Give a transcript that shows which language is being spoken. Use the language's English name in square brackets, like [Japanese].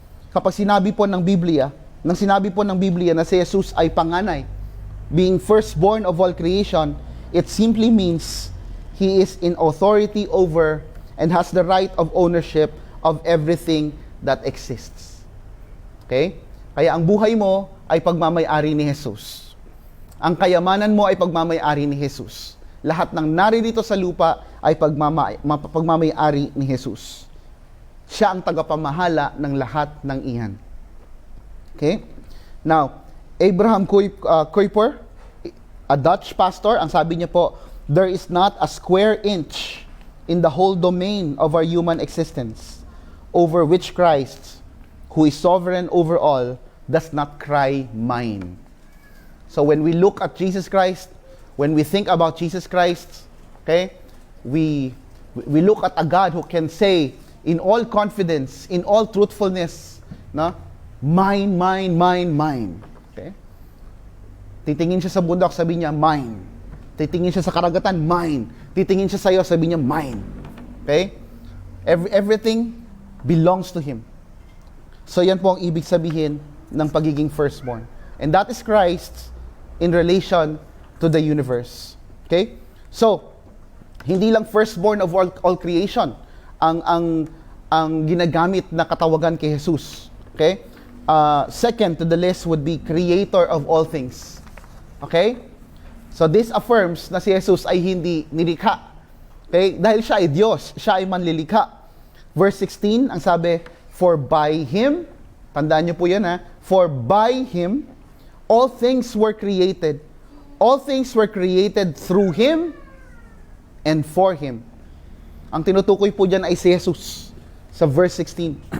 [Filipino] Kapag sinabi po ng Biblia na si Jesus ay panganay, [English] being firstborn of all creation, it simply means He is in authority over and has the right of ownership of everything that exists. Okay? [Filipino] Kaya ang buhay mo ay pagmamay-ari ni Jesus. Ang kayamanan mo ay pagmamay-ari ni Jesus. Lahat ng naririto sa lupa ay pagmamay-ari ni Jesus. Siya ang tagapamahala ng lahat ng iyan. Okay? [English] Now, Abraham Kuyper, a Dutch pastor, [Filipino] ang sabi niya po, [English] there is not a square inch in the whole domain of our human existence over which Christ, who is sovereign over all, does not cry mine. So when we look at Jesus Christ, when we think about Jesus Christ, okay, we look at a God who can say in all confidence, in all truthfulness, no, mine, mine, mine, mine. Okay? [Filipino] Titingin siya sa bundok, sabi niya, mine. Titingin siya sa karagatan, mine. Titingin siya sa iyo, sabi niya, mine. Okay? [English] Everything belongs to Him. [Filipino] So yan po ang ibig sabihin ng pagiging firstborn. [English] And that is Christ in relation to the universe. Okay? [Filipino] So, hindi lang [English] firstborn of all creation [Filipino] ang ginagamit na katawagan kay Jesus. Okay? [English] Second to the list would be creator of all things. [Filipino] Okay? [English] So this affirms [Filipino] na si Jesus ay hindi nilikha. Okay? Dahil siya ay Diyos, siya ay manlilikha. [English] Verse 16, [Filipino] ang sabi, [English] for by Him, [Filipino] tandaan niyo po yan ha, [English] for by Him, all things were created. All things were created through Him and for Him. [Filipino] Ang tinutukoy po dyan ay si Jesus sa verse 16.